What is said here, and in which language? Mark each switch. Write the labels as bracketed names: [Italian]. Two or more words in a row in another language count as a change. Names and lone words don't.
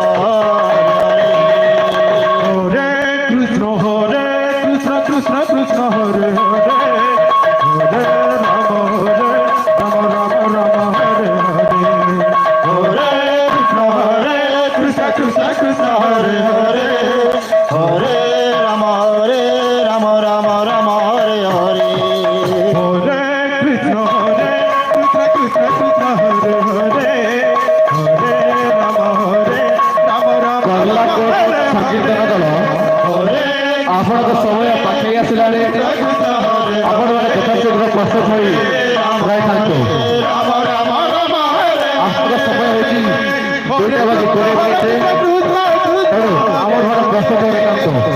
[Sanskrit] হরে কৃষ্ণ কৃষ্ণ কৃষ্ণ হরে হরে হরে রাম রাম হরে হরে হরে কৃষ্ণ কৃষ্ণ কৃষ্ণ হরে হরে হরে রাম রাম হরে হরে হরে কৃষ্ণ কৃষ্ণ কৃষ্ণ হরে হরে হরে রাম [Odia] ସଂକୀର୍ତ୍ତନ ଦଳ ଆପଣଙ୍କ ସମୟ ପାଖେଇ ଆସିଲାଣି ଆପଣମାନେ ଯଥାଶୀଘ୍ର ପ୍ରସ୍ତୁତ ହୋଇ ରହିଥାନ୍ତୁ। ଆପଣଙ୍କ ସମୟ ହେଉଛି 2:20 ତେଣୁ ଆମର ପ୍ରସ୍ତୁତ ରହିଥାନ୍ତୁ।